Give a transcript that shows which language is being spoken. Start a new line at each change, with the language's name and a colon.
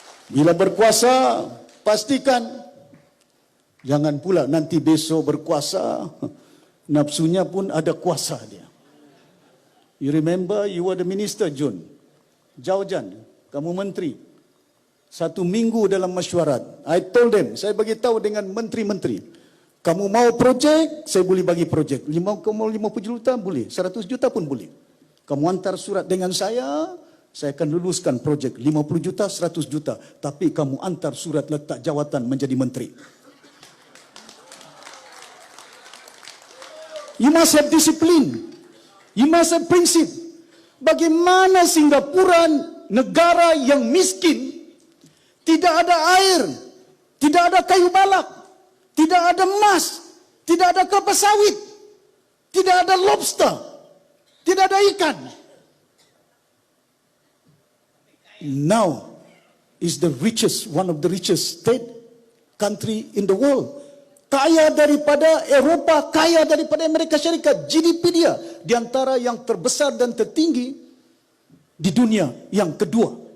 Malay: Bila berkuasa, pastikan jangan pula nanti besok berkuasa, nafsunya pun ada kuasa dia.
English: You remember you were the minister, Jun.
Malay: Jaujan, kamu menteri. 1 minggu dalam mesyuarat.
English: I told them,
Malay: saya bagi tahu dengan menteri-menteri. Kamu mau projek, saya boleh bagi projek. Kamu 50 juta, boleh. 100 juta pun boleh. Kamu hantar surat dengan saya akan luluskan projek. 50 juta, 100 juta. Tapi kamu hantar surat letak jawatan menjadi menteri.
English: You must have discipline. You must have prinsip.
Malay: Bagaimana Singapura, negara yang miskin, tidak ada air, tidak ada kayu balak, tidak ada emas, tidak ada kelapa sawit, tidak ada lobster, tidak ada ikan.
English: Now is the richest, one of the richest state country in the world.
Malay: Kaya daripada Eropah, kaya daripada Amerika Syarikat. GDP dia di antara yang terbesar dan tertinggi di dunia yang kedua.